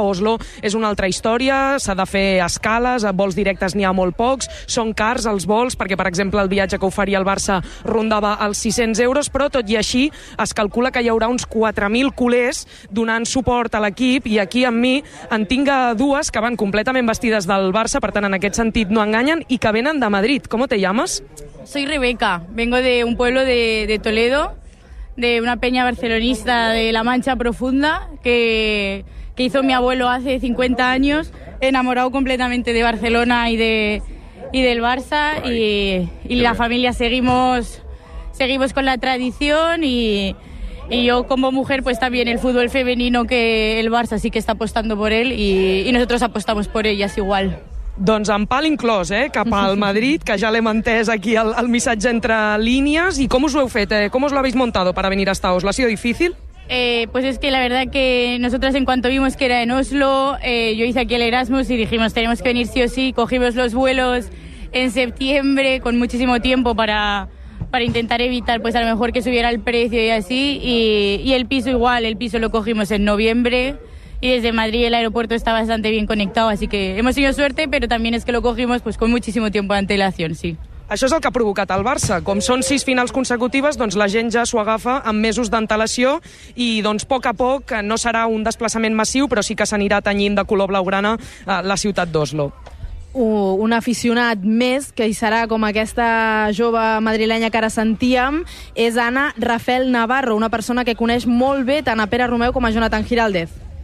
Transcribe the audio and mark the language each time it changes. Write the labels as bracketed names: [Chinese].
[Catalan] Oslo és una altra història, s'ha de fer escales, vols directes n'hi ha molt pocs, són cars els vols, perquè per exemple el viatge que oferia el Barça rondava els 600 euros, però tot i així es calcula que hi haurà uns 4.000 culers donant suport a l'equip, i aquí amb mi en tinc dues que van completament vestides del Barça, per tant en aquest sentit no enganyen, i que venen de Madrid. [Spanish] ¿Cómo te llamas? Soy Rebeca, vengo de un pueblo de Toledo, de una peña barcelonista de La Mancha Profunda, que hizo mi abuelo hace 50 años, enamorado completamente de Barcelona y del Barça, y la familia seguimos con la tradición, y yo como mujer, pues también el fútbol femenino, que el Barça sí que está apostando por él, y nosotros apostamos por ellas igual. [Catalan] Doncs en pal inclòs, cap al Madrid, que ja l'hem entès aquí el missatge entre línies. I com us ho heu fet? [Spanish] Com us l'habéis montado para venir hasta Oslo? ¿Ha sido difícil? Pues es que la verdad que nosotras, en cuanto vimos que era en Oslo, yo hice aquí el Erasmus y dijimos, tenemos que venir sí o sí. Cogimos los vuelos en septiembre con muchísimo tiempo para intentar evitar, pues a lo mejor, que subiera el precio y así. Y el piso igual, el piso lo cogimos en noviembre y desde Madrid el aeropuerto está bastante bien conectado, así que hemos tenido suerte, pero también es que lo cogimos pues con muchísimo tiempo de antelación, sí. [Catalan] Això és el que ha provocat el Barça. Com són 6 finals consecutives, doncs la gent ja s'ho agafa amb mesos d'antelació i doncs a poc a poc no serà un desplaçament massiu, però sí que s'anirà tenyint de color blaugrana la ciutat d'Oslo. Un aficionat més que hi serà com aquesta jove madrilenya que ara sentíem és Anna Rafael Navarro, una persona que coneix molt bé tant a Pere Romeu com a Jonathan Giraldez.